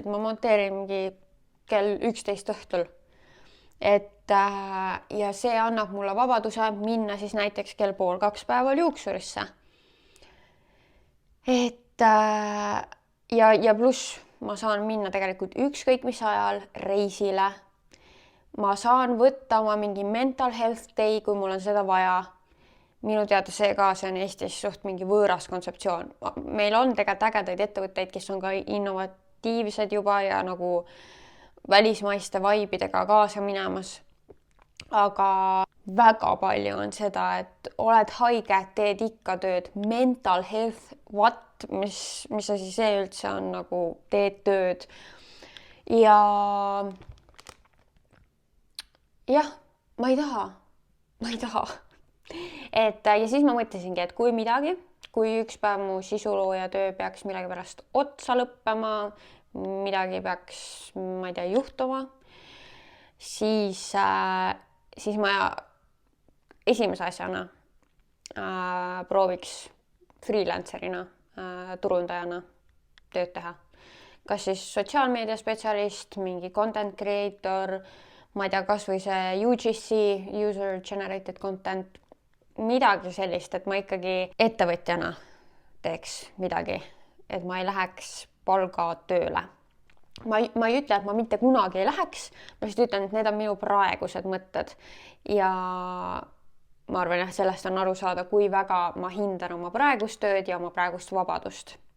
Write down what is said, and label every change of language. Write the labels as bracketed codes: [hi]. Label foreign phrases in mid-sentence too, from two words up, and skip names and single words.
[et] Ma monteerin mingi kell 11 õhtul. Ja see annab mulle vabaduse minna siis näiteks kell 1:30 päeval juuksurisse. Ja pluss ma saan minna tegelikult ükskõik mis ajal reisile. Ma saan võtta oma mingi [en] mental health day, [et] kui mul on seda vaja. Minu teada see on Eestis suht mingi võõras kontseptsioon. Meil on tegelikult ägedaid ettevõtteid, kes on ka innovatiivsed juba ja nagu välismaiste vaibidega kaasa minemas. Aga väga palju on seda, et oled haige, teed ikka tööd, [en] mental health, what, [et] mis asi see üldse on, nagu teed tööd. Ja jah, ma ei taha. Ja siis ma mõtlesingi, et kui üks päev mu sisulooja töö peaks millegi pärast otsa lõppema, midagi peaks, ma ei tea, juhtuma, siis ma esimese asjana prooviks freelancerina, turundajana tööd teha. Kas siis sotsiaalmeedia spetsialist, mingi [en] content creator, [et] ma ei tea, kas või see UGC, [en] user generated content, [et] midagi sellist, et ma ikkagi ettevõtjana teeks midagi, et ma ei läheks palgatööle. Ma ei ütle, et ma mitte kunagi ei läheks, ma lihtsalt ütlen, et need on minu praegused mõtted ja ma arvan, et sellest on aru saada, kui väga ma hindan oma praegust tööd ja oma praegust vabadust.